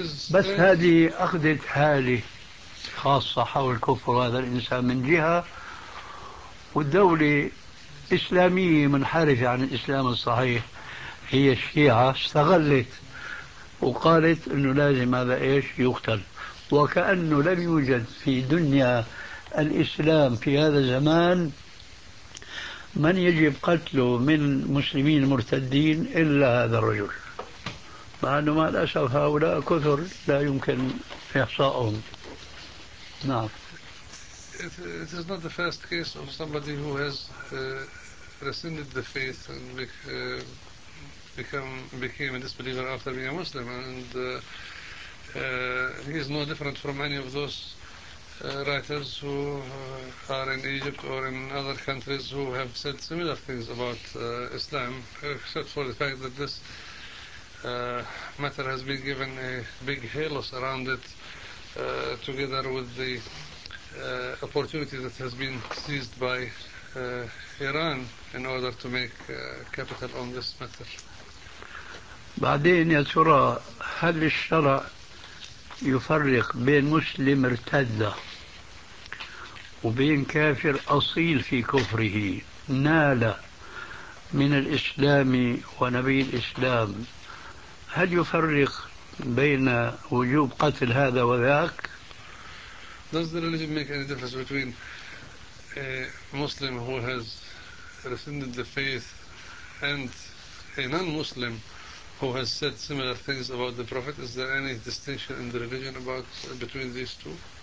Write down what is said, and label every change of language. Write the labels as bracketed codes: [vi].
[ar] بس هذه أخذت حالي خاصة حول كفر هذا الإنسان من جهة، والدولة إسلامية منحرفة عن الإسلام الصحيح هي الشيعة استغلت وقالت أنه لازم هذا إيش يقتل، وكأنه لم يوجد في دنيا الإسلام في هذا الزمان من يجب قتله من مسلمين مرتدين إلا هذا الرجل، مع أنه مع الأسف هؤلاء كثر لا يمكن إحصاؤهم. نعم. [en] It is not the first case of somebody who has rescinded the faith and became a disbeliever after being a Muslim, and he is no different from any of those writers who are in Egypt or in other countries who have said similar things about Islam, except for the fact that this matter has been given a big halo around it, together with the opportunity that has been seized by Iran in order to make capital on this matter. [ar] بعدين يا ترى هل الشرع يفرق بين مسلم ارتد وبين كافر أصيل في كفره نال من الإسلام ونبي الإسلام، هل يفرق بين وجوب قتل هذا وذاك؟ [en] Does the religion make any difference between a Muslim who has rescinded the faith and a non-Muslim who has said similar things about the Prophet? Is there any distinction in the religion about between these two?